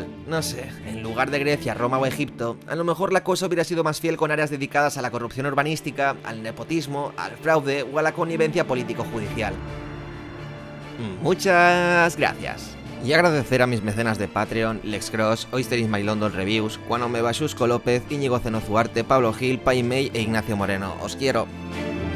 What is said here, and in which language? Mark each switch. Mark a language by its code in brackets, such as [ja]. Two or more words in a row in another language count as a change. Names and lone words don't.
[es] No sé, en lugar de Grecia, Roma o Egipto, a lo mejor la cosa hubiera sido más fiel con áreas dedicadas a la corrupción urbanística, al nepotismo, al fraude o a la connivencia político-judicial. Muchas gracias. Y agradecer a mis mecenas de Patreon, Lex Cross, Oyster is My London Reviews, Juan Omeba, Xusco López, Íñigo Zenozuarte, Pablo Gil, Pai May e Ignacio Moreno. Os quiero.